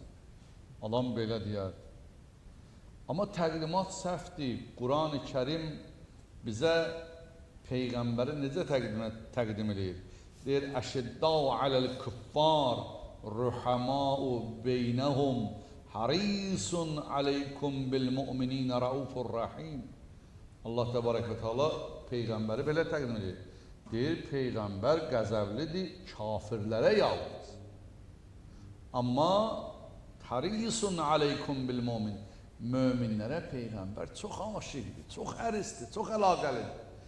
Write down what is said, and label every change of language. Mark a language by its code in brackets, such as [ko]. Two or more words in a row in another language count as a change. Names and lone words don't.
[az] Adam belə deyərdi. Amma təqdimat səhvdir. Quran-ı Kərim bizə Peyğəmbəri necə təqdim edir? [ar] يقول، أشداء على الكفار رحماء بينهم حريص عليكم بالمؤمنين رؤوف رحيم. [az] Allah [ar] تبارك وتعالى [az] Peyğəmbəri belə təqdim edir. Deyir, Peyğəmbər qəzəblidir kafirlərə yalnız. Amma [ar] حريص عليكم بالمؤمن, [az] möminlərə Peyğəmbər çox aşiqdir, çox ərisdir, çox əlaqəlidir.